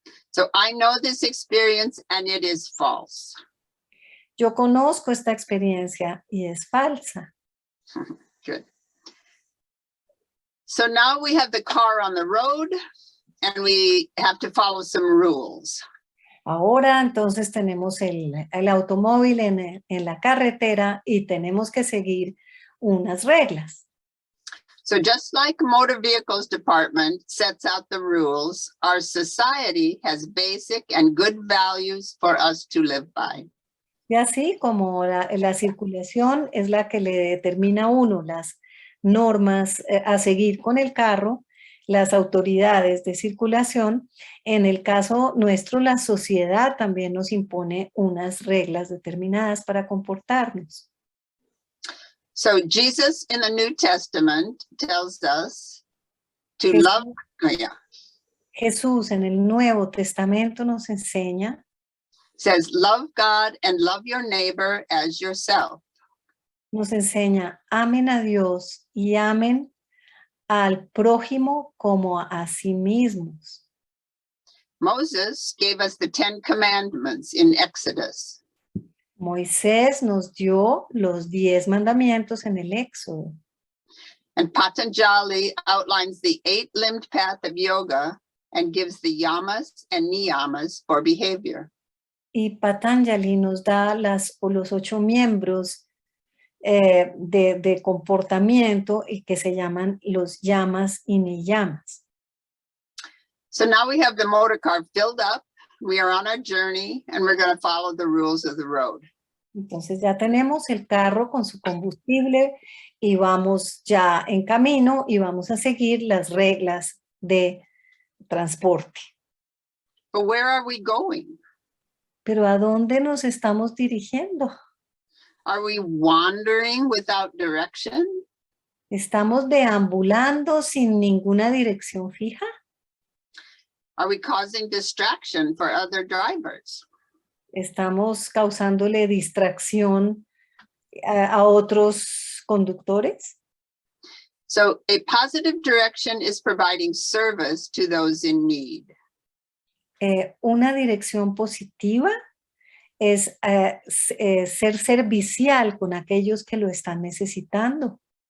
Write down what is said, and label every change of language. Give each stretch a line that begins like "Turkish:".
English: So I know this experience and it is false.
Spanish: Yo conozco esta experiencia y es falsa.
English: Good. So now we have the car on the road and we have to follow some rules.
Spanish: Ahora entonces tenemos el automóvil en la carretera y tenemos que seguir unas reglas.
English: So just like motor vehicles department sets out the rules, our society has basic and good values for us to live by.
Spanish: Y así como la circulación es la que le determina a uno las normas a seguir con el carro, las autoridades de circulación, en el caso nuestro, la sociedad también nos impone unas reglas determinadas para comportarnos.
English: So Jesus in the New Testament tells us to
Spanish: Jesús,
English: love. Oh, yeah.
Spanish: Jesús en el Nuevo Testamento nos enseña,
English: Says, love God and love your neighbor as yourself.
Spanish: nos enseña, amen a Dios y amen al prójimo como a sí mismos.
English: Moses gave us the 10 commandments in Exodus.
Spanish: Moisés nos dio los 10 mandamientos en el Éxodo.
English: And Patanjali outlines the 8-limbed path of yoga and gives the yamas and niyamas for behavior.
Spanish: Y Patanjali nos da los 8 miembros de comportamiento y que se llaman los yamas y niyamas.
English: So now we have the motor car filled up. We are on our journey and we're going to follow the rules of the road.
Spanish: Entonces ya tenemos el carro con su combustible y vamos ya en camino y vamos a seguir las reglas de transporte.
English: But where are we going?
Spanish: Pero ¿a dónde nos estamos dirigiendo?
English: Are we wandering without direction?
Spanish: ¿Estamos deambulando sin ninguna dirección fija?
English: Are we causing distraction for other drivers?
Spanish: ¿Estamos causándole distracción a otros conductores?
English: So a positive direction is providing service to those in need.
Spanish: Una dirección positiva es ser servicial con aquellos que lo están necesitando.